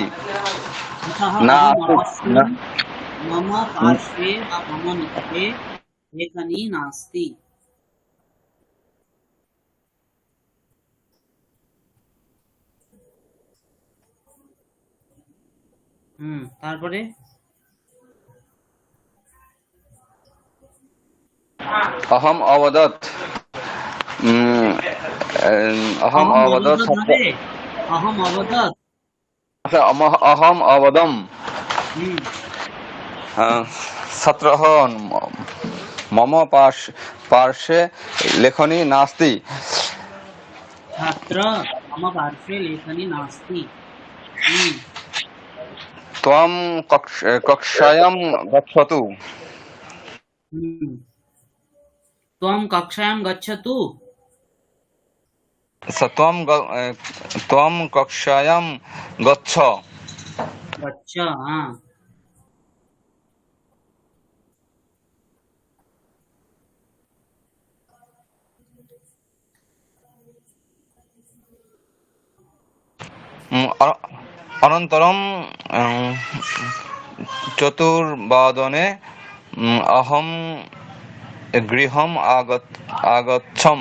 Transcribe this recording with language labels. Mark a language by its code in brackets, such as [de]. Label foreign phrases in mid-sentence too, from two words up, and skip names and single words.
[sa] अतः [bn] না [sa] अहम् [bn] আসুক না। [sa] अपश्यन् मम पार्श्वे वा मम निकटे लेखनी नास्ति। [bn] তারপরে [sa] অহম অবদৎ অহম अहम् অবদৎ अवदत् হবে, अहम् अवदत्। আচ্ছা অহম অবদম হুম ছাত্রঃ মম পার্শ্বে লেখনী নাস্তি ছাত্র मम पार्श्वे लेखनी नास्ति। হুম ত্বম কক্ষায়াম গচ্ছতু হুম त्वं कक्षायां गच्छतु। আচ্ছা, ত্বম কক্ষায়াম গচ্ছ। [bn] আচ্ছা হ্যাঁ। [sa] অনন্তরম চতুর্বাদনে অহম গৃহম আগচ্ছম।